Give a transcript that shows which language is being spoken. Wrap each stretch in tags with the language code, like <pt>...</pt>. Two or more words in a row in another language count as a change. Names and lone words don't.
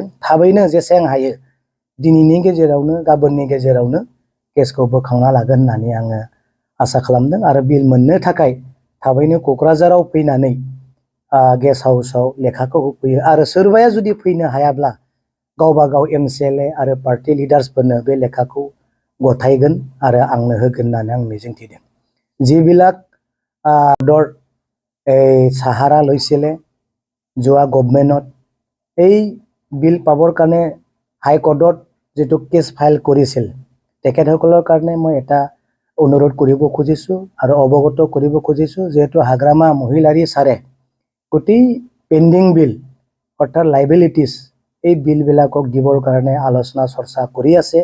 <brx>थाबैनो जेसेबां हायो दिनैनि गेजेरावनो गाबोननि गेजेरावनो केसखौ बोखांना लागोन होननानै आङो आसा खालामदों। आरो बिल मोननो थाखाय थाबैनो क'क्राझाराव फैनानै गेस्ट हाउसाव लेखाखौ होफैयो। आरो सोरबाया जुदि फैनो हायाब्ला गावबा गाव MCLA आरो पार्टि लिडार्सफोरनो बे लेखाखौ गथायगोन आरो आंनो होगोन होननानै आं मिजिंथिदों।</brx> <as>যিবিলাক সাহাৰা লৈছিলে যোৱা গভৰ্ণমেণ্টত এই বিল পাবৰ কাৰণে হাইকোৰ্টত যিটো কেছ ফাইল কৰিছিল তেখেতসকলৰ কাৰণে মই এটা অনুৰোধ কৰিব খুজিছোঁ আৰু অৱগত কৰিব খুজিছোঁ, যিহেতু হাগ্ৰামা মহিলাৰী ছাৰে গোটেই</as> <en>pending bill</en> <as>অৰ্থাৎ লাইবিলিটিছ এই বিলবিলাকক দিবৰ কাৰণে আলোচনা চৰ্চা কৰি আছে।</as>